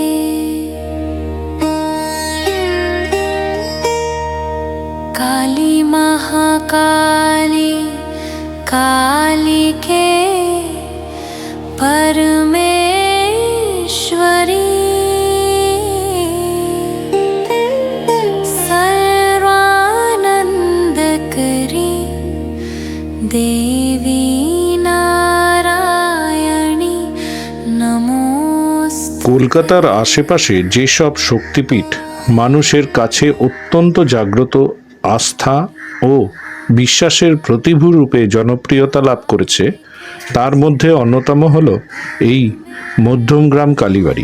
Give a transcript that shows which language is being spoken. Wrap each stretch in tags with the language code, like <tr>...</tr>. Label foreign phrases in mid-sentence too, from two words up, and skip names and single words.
<sa>काली महाकाली कालिके परमेश्वरी सर्वानंदकरी देवी नारायणी नमोस्तुते।</sa> <bn>কলকাতার আশেপাশে যেসব শক্তিপীঠ মানুষের কাছে অত্যন্ত জাগ্রত আস্থা ও বিশ্বাসের প্রতিভূরূপে জনপ্রিয়তা লাভ করেছে, তার মধ্যে অন্যতম হল এই মধ্যমগ্রাম কালীবাড়ি।</bn>